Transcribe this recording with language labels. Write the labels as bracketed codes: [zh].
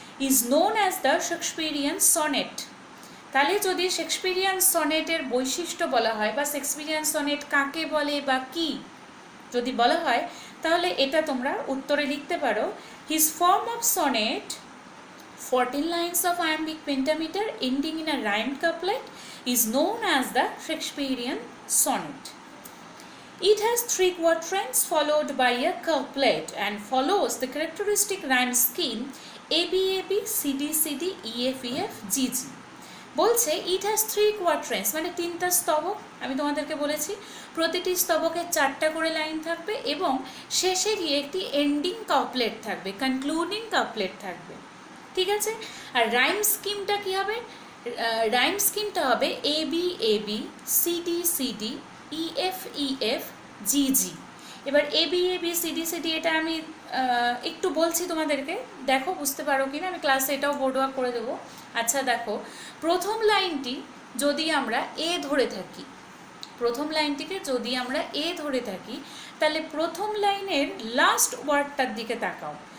[en] Is known as the Shakespearean sonnet. [bn] তাহলে যদি Shakespearean সনেটের বৈশিষ্ট্য বলা হয় বা শেক্সপিয়ারিয়ান সনেট কাকে বলে বা কি যদি বলা হয়, তাহলে এটা তোমরা উত্তরে লিখতে পারো, [en] His form of sonnet 14 lines of iambic pentameter ending in a rhymed couplet is known as the Shakespearean sonnet. It has 3 quatrains followed by a couplet and follows the characteristic rhyme scheme ABAB, CDCD, EFEF, GG. [bn] বলছে [en] it has 3 quatrains, [bn] মানে 3টা স্তবক। আমি তোমাদেরকে বলেছি প্রতিটি স্তবকে 4টা করে line থাকবে এবং শেষে গিয়ে একটি এন্ডিং কাপলেট থাকবে, কনক্লুডিং কাপলেট থাকবে। ঠিক আছে, আর রাইম স্কিমটা কি হবে? রাইম স্কিমটা হবে ABAB, CDCD, EFEF, GG। এবার ABAB, CDCD এটা আমি একটু বলছি তোমাদেরকে, দেখো বুঝতে পারো কিনা, আমি ক্লাসে এটাও বোর্ড ওয়ার্ক করে দেবো। আচ্ছা দেখো, প্রথম লাইনটি যদি আমরা এ ধরে থাকি, প্রথম লাইনটিকে যদি আমরা এ ধরে থাকি, তাহলে প্রথম লাইনের লাস্ট ওয়ার্ডটার দিকে তাকাও।